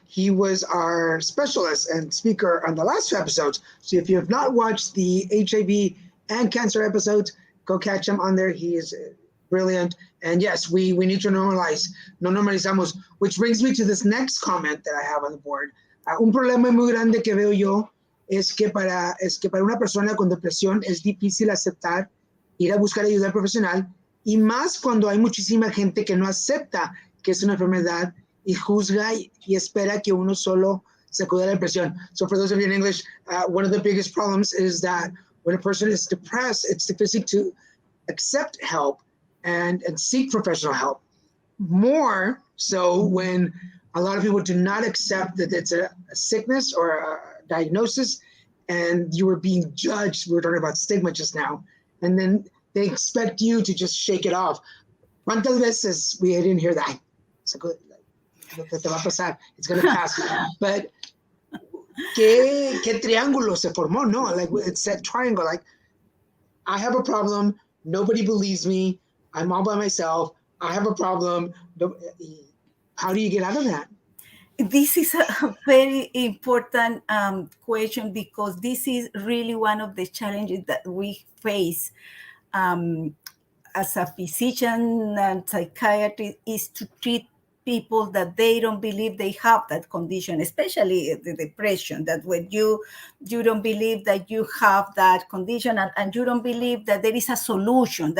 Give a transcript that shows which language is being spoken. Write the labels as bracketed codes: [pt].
[en] He was our specialist and speaker on the last two episodes. So if you have not watched the HIV and cancer episodes, go catch him on there. He is brilliant. And yes, we need to normalize. [es] No normalizamos. [en] Which brings me to this next comment that I have on the board. [es] Un problema muy grande que veo yo es que para una persona con depresión es difícil aceptar ir a buscar ayuda profesional, y más cuando hay muchísima gente que no acepta que es una enfermedad y juzga y espera que uno solo se cure de la depresión. [en] So for those of you in English, one of the biggest problems is that when a person is depressed, it's difficult to accept help and seek professional help. More so when a lot of people do not accept that it's a sickness or a diagnosis, and you are being judged. We were talking about stigma just now. And then they expect you to just shake it off. [es] ¿Cuántas veces [en] we didn't hear that? It's like, [es] te va a pasar. [en] It's going to pass. [es] But ¿qué triángulo se formó? [en] No, like it's that triangle. Like, I have a problem. Nobody believes me. I'm all by myself. I have a problem. How do you get out of that? This is a very important question, because this is really one of the challenges that we face as a physician and psychiatrist, is to treat people that they don't believe they have that condition, especially the depression, that when you don't believe that you have that condition, and you don't believe that there is a solution.